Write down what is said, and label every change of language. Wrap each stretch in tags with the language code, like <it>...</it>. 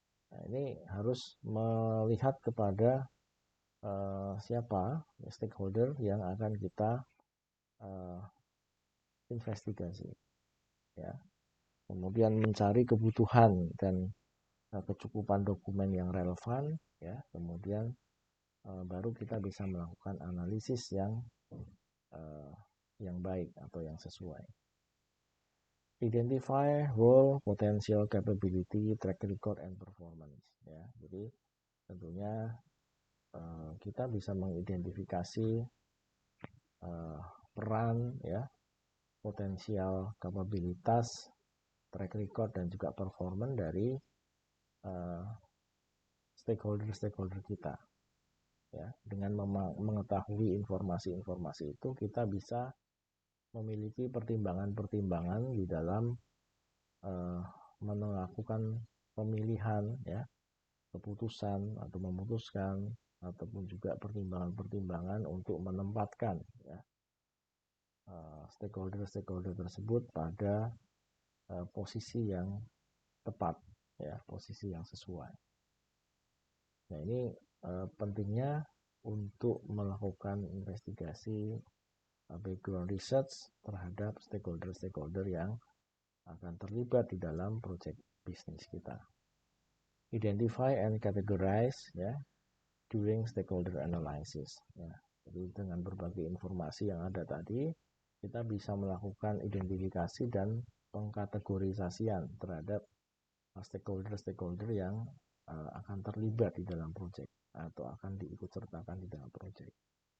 <id>Nah, ini harus melihat kepada siapa stakeholder yang akan kita investigasi ya. Kemudian mencari kebutuhan dan kecukupan dokumen yang relevan ya. Kemudian baru kita bisa melakukan analisis yang baik atau yang sesuai.</id> <en>Identify role, potential, capability, track record, and performance ya.</en> <id>Jadi tentunya kita bisa mengidentifikasi peran ya potensial kapabilitas, track record, dan juga performance dari stakeholder-stakeholder kita. Ya, dengan mengetahui informasi-informasi itu, kita bisa memiliki pertimbangan-pertimbangan di dalam melakukan pemilihan, ya, keputusan atau memutuskan, ataupun juga pertimbangan-pertimbangan untuk menempatkan, ya, stakeholder-stakeholder tersebut pada posisi yang tepat, ya, posisi yang sesuai. Nah, ini pentingnya untuk melakukan investigasi background research terhadap stakeholder-stakeholder yang akan terlibat di dalam proyek bisnis kita.</id> <en>Identify and categorize, ya, during stakeholder analysis.</en> <id>Ya. Jadi dengan berbagai informasi yang ada tadi, kita bisa melakukan identifikasi dan pengkategorisasian terhadap stakeholder-stakeholder yang akan terlibat di dalam proyek atau akan diikutsertakan di dalam proyek.</id>